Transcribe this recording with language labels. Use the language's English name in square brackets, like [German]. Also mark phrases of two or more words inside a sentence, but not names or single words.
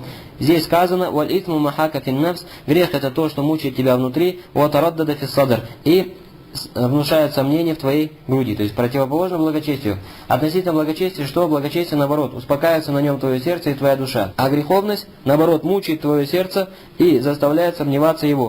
[Russian] Здесь сказано: [Arabic] «والإثم ما حاك في النفس», [Russian] грех это то, что мучает тебя внутри, [Arabic] «وتردد في الصدر», [Russian] и внушает сомнения в твоей груди, то есть противоположно благочестию. Относительно благочестия, что благочестие, наоборот, успокаивается на нем твое сердце и твоя душа. А греховность, наоборот, мучает твое сердце и заставляет сомневаться его.